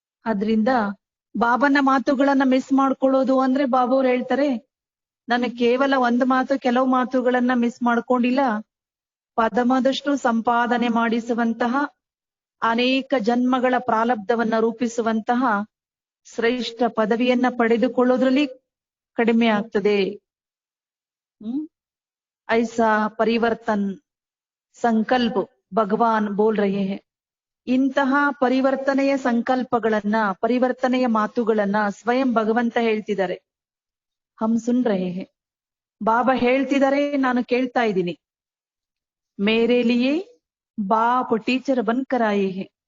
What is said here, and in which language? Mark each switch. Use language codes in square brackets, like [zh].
[kn] ಅದರಿಂದ ಬಾಬನ ಮಾತುಗಳನ್ನ ಮಿಸ್ ಮಾಡ್ಕೊಳ್ಳೋದು ಅಂದ್ರೆ ಬಾಬು ಹೇಳ್ತಾರೆ, ನಾನು ಕೇವಲ ಒಂದು ಮಾತು, ಕೆಲವು ಮಾತುಗಳನ್ನ ಮಿಸ್ ಮಾಡ್ಕೊಂಡಿಲ್ಲ, ಪದಮದಷ್ಟು ಸಂಪಾದನೆ ಮಾಡಿಸುವಂತಹ, ಅನೇಕ ಜನ್ಮಗಳ ಪ್ರಾರಬ್ಧವನ್ನ ರೂಪಿಸುವಂತಹ ಶ್ರೇಷ್ಠ ಪದವಿಯನ್ನ ಪಡೆದುಕೊಳ್ಳೋದ್ರಲ್ಲಿ ಕಡಿಮೆ ಆಗ್ತದೆ. [hi] ऐसा परिवर्तन संकल्प भगवान बोल रहे हैं. [kn] ಇಂತಹ ಪರಿವರ್ತನೆಯ ಸಂಕಲ್ಪಗಳನ್ನ, ಪರಿವರ್ತನೆಯ ಮಾತುಗಳನ್ನ ಸ್ವಯಂ ಭಗವಂತ ಹೇಳ್ತಿದ್ದಾರೆ. [hi] ಹಮ್ ಸುನ್ ರಹೆ ಹೇ, [kn] ಬಾಬಾ ಹೇಳ್ತಿದ್ದಾರೆ, ನಾನು ಕೇಳ್ತಾ ಇದ್ದೀನಿ. [hi] ಮೇರೆ ಲಿಯೇ ಬಾಪ್ ಟೀಚರ್ ಬನ್ಕರ್ ಆಯೇ ಹೇ.